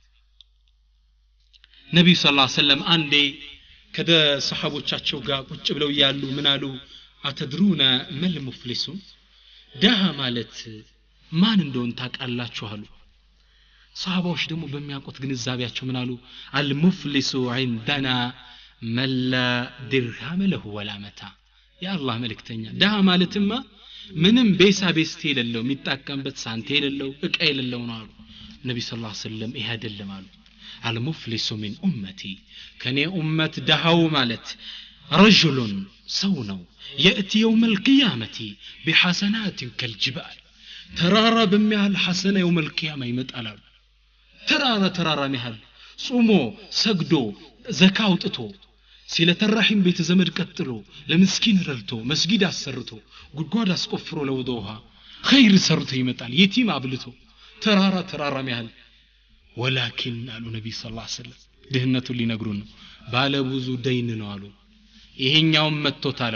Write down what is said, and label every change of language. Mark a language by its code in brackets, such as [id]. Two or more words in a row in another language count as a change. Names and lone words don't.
[am] ነብዩ [ar] صلى الله عليه وسلم [am] አንዴ ከሰሃቦቻቸው ጋር ቁጭ ብለው ያሉ ምን አሉ [ar] أتدرون ما المفلس [am] ደሃ ማለት ማን እንደሆነ ታውቃላችሁ አሉ ሰሃባዎች ደግሞ በሚያውቁት ግንዛቤያቸው ምን አሉ [ar] المفلس عندنا من لا درهم له ولا متاع يا الله [am] መልእክተኛ ደሃ ማለትማ ምንም ቤሳ ቤስት የሌለው የሚጣቀምበት ሳንቴ የሌለው እቃ የሌለው ነው አሉ ነብዩ [ar] صلى الله عليه وسلم [am] ይሄ አይደለም አሉ [ar] المفلس من امتي [am] ከኔ ኡመት ደሃው ማለት رجل ሰው ነው [ar] ياتي يوم القيامه بحسنات كالجبال [am] ተራራ በሚያህል ሐሰና [ar] يوم القيامه [am] ይመጣል ተራራ የሚያህል ጾሞ ሰግዶ ዘካ አውጥቶ ሲለተራሂም ቤተ ዘመድ ቀጥሎ ለምስኪን ረድቶ መስጊድ አሰርቶ ጉድጓድ አስቆፍሮ ለውዶሃ ኸይር ሰርቶ ይመጣል የቲም አብልቶ ተራራም ያህል ወላኪን አሉ ነብይ [ar] صلى الله عليه وسلم [am] ድህነቱን ሊነግሩን ነው ባለ ብዙ ደይን ነው አሉ ይሄኛውም መጥቶታል